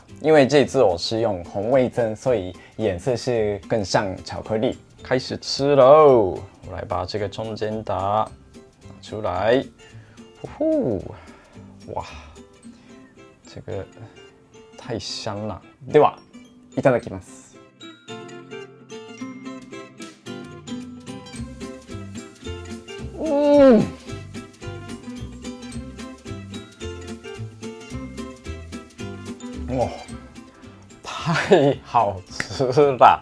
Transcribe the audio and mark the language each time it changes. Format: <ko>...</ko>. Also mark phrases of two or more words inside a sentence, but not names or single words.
<zh>因为这次我是用红味噌，所以颜色是更像巧克力。开始吃喽！我来把这个中间的拿出来，呼呼，哇，这个。太香了。</zh> <ja>では、いただきます。</ja> <zh>哇，太好吃了！</zh>